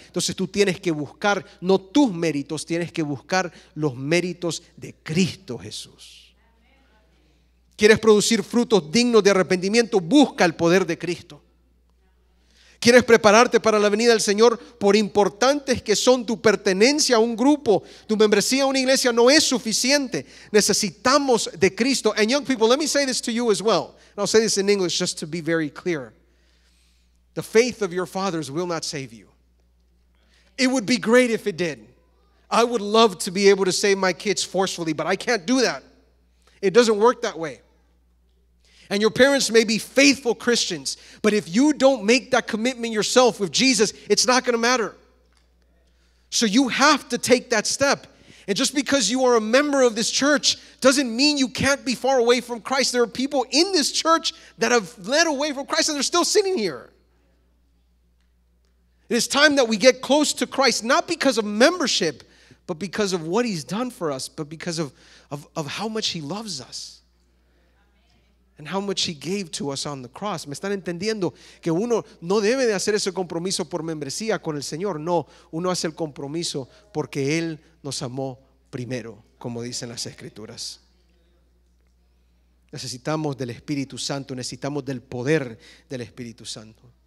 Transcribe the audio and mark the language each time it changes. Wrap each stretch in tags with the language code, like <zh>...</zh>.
<es>Entonces tú tienes que buscar, no tus méritos, tienes que buscar los méritos de Cristo Jesús. ¿Quieres producir frutos dignos de arrepentimiento? Busca el poder de Cristo. ¿Quieres prepararte para la venida del Señor? Por importantes que son, tu pertenencia a un grupo, tu membresía a una iglesia no es suficiente. Necesitamos de Cristo.</es> <en>And young people, let me say this to you as well. And I'll say this in English just to be very clear. The faith of your fathers will not save you. It would be great if it did. I would love to be able to save my kids forcefully, but I can't do that. It doesn't work that way. And your parents may be faithful Christians, but if you don't make that commitment yourself with Jesus, it's not going to matter. So you have to take that step. And just because you are a member of this church doesn't mean you can't be far away from Christ. There are people in this church that have led away from Christ and they're still sitting here. It is time that we get close to Christ, not because of membership, but because of what He's done for us, but because of how much He loves us. And how much He gave to us on the cross.</en> <es>¿Me están entendiendo? Que uno no debe de hacer ese compromiso por membresía con el Señor. No, uno hace el compromiso porque Él nos amó primero, como dicen las Escrituras. Necesitamos del Espíritu Santo, necesitamos del poder del Espíritu Santo.</es>